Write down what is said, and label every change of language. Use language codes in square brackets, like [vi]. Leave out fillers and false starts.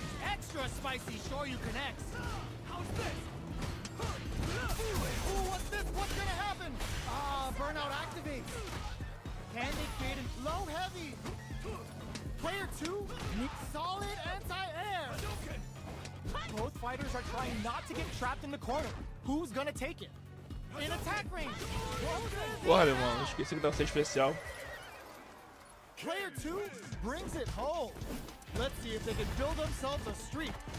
[en] Extra spicy Shoryu connects. How's this? Ooh, what's this? What's gonna happen? Burnout activates. Can they create a low heavy? Player 2 needs solid anti-air. Both fighters are trying not to get trapped in the corner. Who's gonna take it? In attack range. [pt] Porra, meu irmão, esqueci que dava ser especial. [en] Player 2 brings it home. Let's see if they can build themselves a streak.